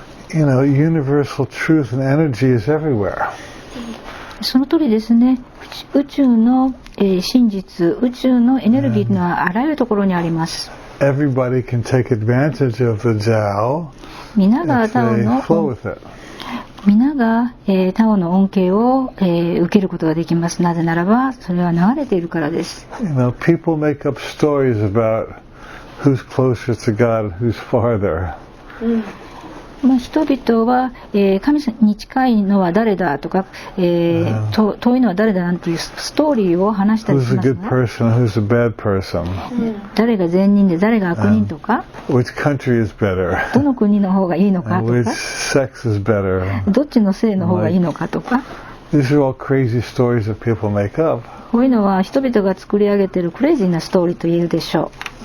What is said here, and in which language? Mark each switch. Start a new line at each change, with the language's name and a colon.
English: Universal truth and energy is everywhere.
Japanese: その通りですね。宇宙の真実、宇宙のエネルギーというのはあらゆるところにあります。
English: Everybody can take advantage of the Tao
Japanese: 皆が
English: if they flow with it.
Japanese: 皆が、タオの恩恵を、受けることができます。なぜならばそれは流れているからです。
English: People make up stories about who's closer to God and who's farther.
Japanese: 人々は、神に近いのは誰だとか、遠いのは誰だなんていうストーリーを話したりしますね。
English: Who's a good person, who's a bad person.
Japanese: 誰が善人で誰が悪人とか、
English: which country is better.
Japanese: どの国の方がいいのかとか、
English: which sex is better.
Japanese: どっちの性の方がいいのかとか。
English: These are all crazy stories that people make up.
Japanese: こういうのは人々が作り上げているクレイジーなストーリーと言えるでしょう。